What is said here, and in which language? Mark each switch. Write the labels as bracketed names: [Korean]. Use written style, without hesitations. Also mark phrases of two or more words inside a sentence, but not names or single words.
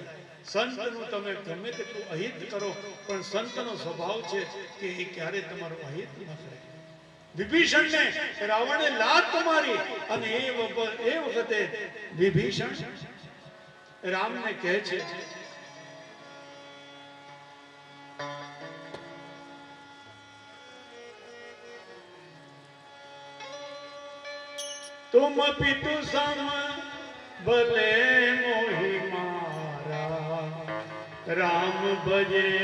[Gujarati] સંતનું તમે ગમે તેટલું અહિત કરો, પણ સંતનો સ્વભાવ છે કે એ ક્યારે તમારું અહિત ન કરે. વિભીષણને રાવણે લાત મારી અને એ વખતે વિભીષણ રામને કહે છે, [Awadhi] तुम पितु सम भले मोहि मारा, राम भजे